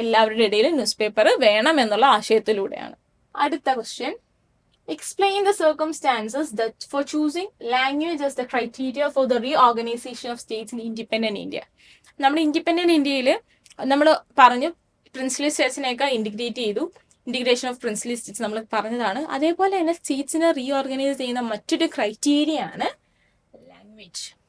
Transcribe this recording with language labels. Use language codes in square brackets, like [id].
[ml] എല്ലാവരുടെ ഇടയിൽ news paper വേണം എന്നുള്ള ആശയത്തിലൂടെയാണ്. അടുത്ത question. [en] Explain the circumstances that for choosing language as the criteria for the reorganization of states in independent India. [ml] നമ്മുടെ independent ഇന്ത്യയിൽ നമ്മൾ പറഞ്ഞു പ്രിൻസ്ലി സ്റ്റേറ്റ്സിനെയൊക്കെ ഇൻറ്റിഗ്രേറ്റ് ചെയ്തു. ഇൻറ്റിഗ്രേഷൻ ഓഫ് പ്രിൻസ്ലി സ്റ്റേറ്റ്സ് നമ്മൾ പറഞ്ഞതാണ്. അതേപോലെ തന്നെ സ്റ്റേറ്റ്സിനെ റീഓർഗനൈസ് ചെയ്യുന്ന മറ്റൊരു ക്രൈറ്റീരിയ ആണ് ലാംഗ്വേജ്.